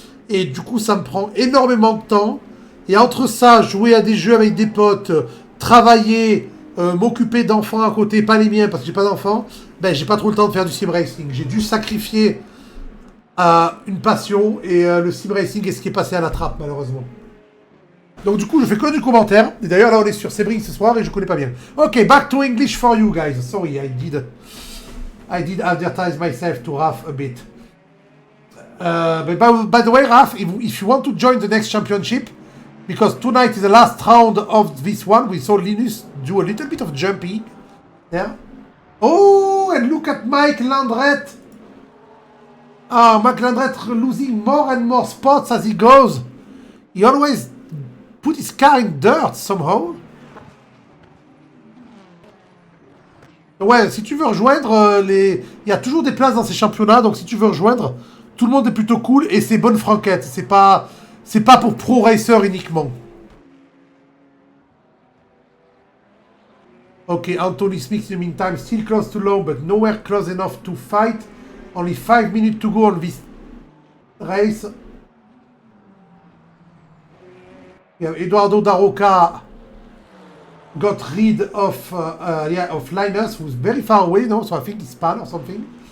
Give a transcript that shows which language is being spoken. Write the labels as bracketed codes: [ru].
[fr] Et du coup, ça me prend énormément de temps. Et entre ça, jouer à des jeux avec des potes, travailler, m'occuper d'enfants à côté, pas les miens parce que j'ai pas d'enfants, ben j'ai pas trop le temps de faire du sim racing. J'ai dû sacrifier une passion et le sim racing est ce qui est passé à la trappe malheureusement. Donc du coup je fais que du commentaire. Et d'ailleurs là on est sur Sebring ce soir et je connais pas bien. [en] Ok, back to English for you guys. Sorry, I did advertise myself to Raf a bit. But by the way, Raf, if you want to join the next championship, because tonight is the last round of this one, we saw Linus do a little bit of jumping there. Oh, and look at Mike Landret. Mike Landret losing more and more spots as he goes. He always put his car in dirt somehow. [fr] Ouais, si tu veux rejoindre il y a toujours des places dans ces championnats, donc si tu veux rejoindre, tout le monde est plutôt cool et c'est bonne franquette. C'est pas pour pro racer uniquement. [en] Okay, Anthony Smith in the meantime still close to low, but nowhere close enough to fight. Only 5 minutes to go on this race. Yeah, Eduardo Daroca got rid of Linus, who's very far away now, so I think he's pan or something.